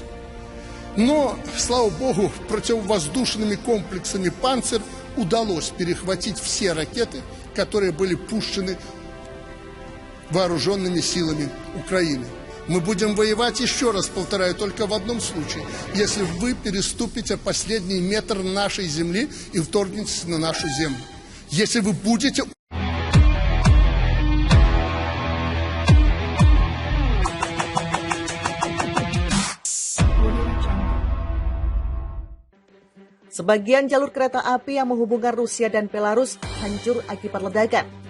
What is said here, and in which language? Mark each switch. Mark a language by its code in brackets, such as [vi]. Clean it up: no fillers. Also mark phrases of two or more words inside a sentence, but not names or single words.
[ru] Но, слава богу, противовоздушными комплексами «Панцирь» удалось перехватить все ракеты, которые были пущены вооруженными силами Украины. Мы будем воевать, еще раз повторяю, только в одном случае, если вы переступите последний метр нашей земли и вторгнетесь на нашу землю. Если вы будете... [id] Sebagian jalur kereta api yang menghubungkan Rusia dan Belarus hancur akibat ledakan.